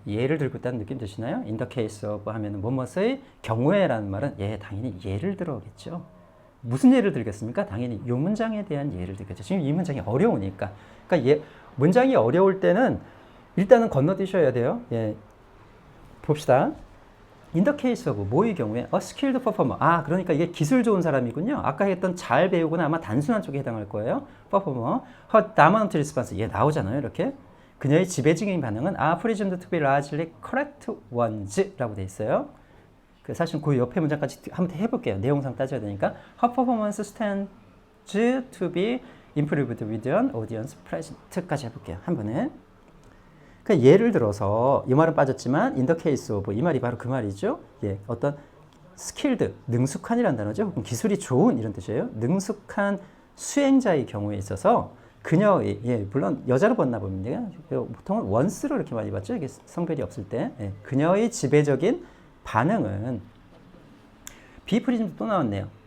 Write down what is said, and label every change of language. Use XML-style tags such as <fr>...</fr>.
<ko>예를 들고 있다는 느낌 드시나요?</ko> <en>in the case of</en> <ko>하면은 뭐뭐의 경우에라는 말은 당연히 예를 들어겠죠. 무슨 예를 들겠습니까? 당연히 이 문장에 대한 예를 들겠죠. 지금 이 문장이 어려우니까. 그러니까 문장이 어려울 때는 일단은 건너뛰셔야 돼요. 예, 봅시다.</ko> <en>In the case of</en> <ko>뭐의 경우에</ko> <en>a skilled performer.</en> <ko>아, 그러니까 이게 기술 좋은 사람이군요. 아까 했던 잘 배우거나 아마 단순한 쪽에 해당할 거예요.</ko> <en>performer. her dominant response.</en> <ko>얘 나오잖아요. 이렇게. 그녀의 지배적인 반응은</ko> <en>are presumed to be largely correct ones라고 돼 있어요.</en> <ko>사실 그 옆에 문장까지 한번 해볼게요. 내용상 따져야 되니까.</ko> <en>her performance stands to be improved with an audience present</en> <ko>까지 해볼게요. 한 번에. 그러니까 예를 들어서 이 말은 빠졌지만</ko> <en>in the case of</en> <ko>이 말이 바로 그 말이죠. 예, 어떤 skilled, 능숙한이라는 단어죠. 혹은 기술이 좋은 이런 뜻이에요. 능숙한 수행자의 경우에 있어서 그녀의, 예, 물론 여자로 봤나 봅니다. 보통은 once로 이렇게 많이 봤죠. 이게 성별이 없을 때. 예, 그녀의 지배적인 반응은 비프리즘도 또 나왔네요.</ko>